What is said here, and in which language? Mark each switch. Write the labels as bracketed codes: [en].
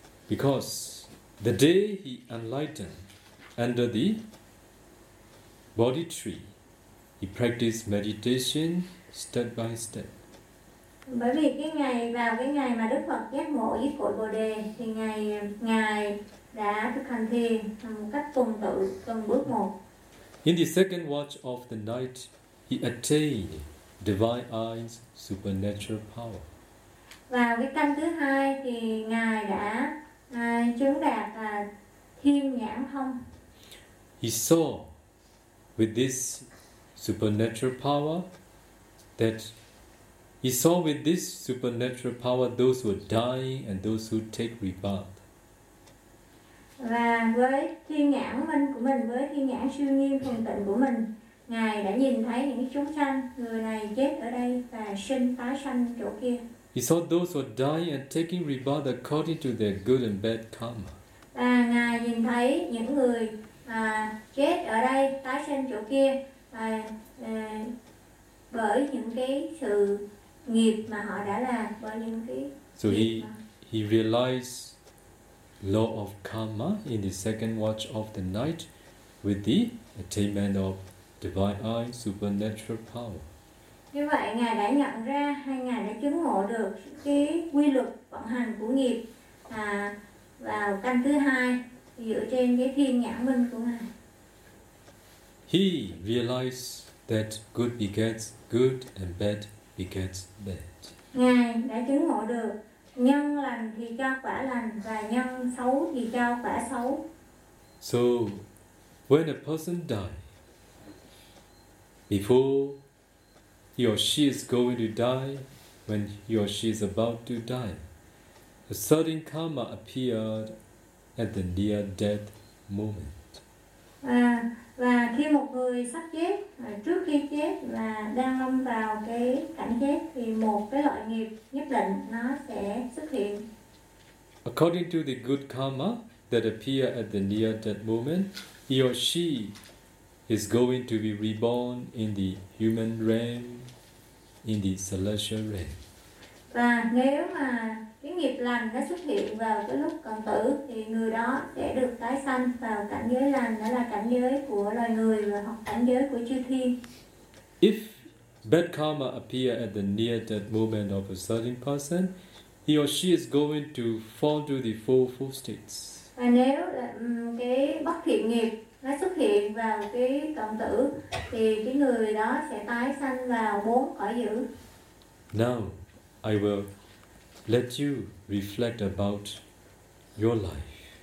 [en] Because the day he enlightened under the Bodhi tree, he practiced meditation step by step. [vi] Bởi vì cái ngày vào cái ngày mà Đức Phật giác ngộ dưới cội Bồ đề thì ngài đã thực hành thiền một cách tuần tự từng bước một. [en] In the second watch of the night, he attained divine eyes supernatural power. [vi] Vào cái canh thứ hai thì ngài đã chứng đạt thiên nhãn thông. [en] He saw with this supernatural power that he saw with this supernatural power those who are dying and those who take rebirth. [vi] Và với thiên nhãn minh của mình, với thiên nhãn siêu nghiêm thần tịnh của mình, ngài đã nhìn thấy những chúng sanh người này chết ở đây và sinh tái sanh chỗ kia. [en] He saw those who are dying and taking rebirth according to their good and bad karma. [vi] Và ngài nhìn thấy những người chết ở đây tái sinh chỗ kia bởi những cái sự nghiệp mà họ đã làm, bởi những cái [en] so he realized law of karma in the second watch of the night with the attainment of divine eye supernatural power. [vi] Như vậy ngài đã nhận ra hay ngài đã chứng ngộ được cái quy luật vận hành của nghiệp vào căn thứ hai dựa trên cái thiên nhãn minh của ngài. [en] He realized that good begets good and bad begets bad. [vi] Ngài đã chứng ngộ được nhân lành thì cho quả lành và nhân xấu thì cho quả xấu. [en] So, when a person dies, before he or she is going to die, when he or she is about to die, a sudden karma appeared at the near death moment. [vi] Và khi một người sắp chết, trước khi chết và đang lâm vào cái cảnh chết thì một cái loại nghiệp nhất định nó sẽ xuất hiện. [en] According to the good karma that appear at the near death moment, he or she is going to be reborn in the human realm, in the celestial realm. [vi] Và nếu mà cái nghiệp lành đã xuất hiện vào cái lúc còn tử thì người đó sẽ được tái sanh vào cảnh giới lành, đó là cảnh giới của loài người và hoặc cảnh giới của chư thiên. [en] If bad karma appear at the near death moment of a certain person, he or she is going to fall to the four states. [vi] Và nếu cái bất thiện nghiệp nó xuất hiện vào cái cận tử thì cái người đó sẽ tái sanh vào bốn cõi dữ. [en] Now, I will let you reflect about your life.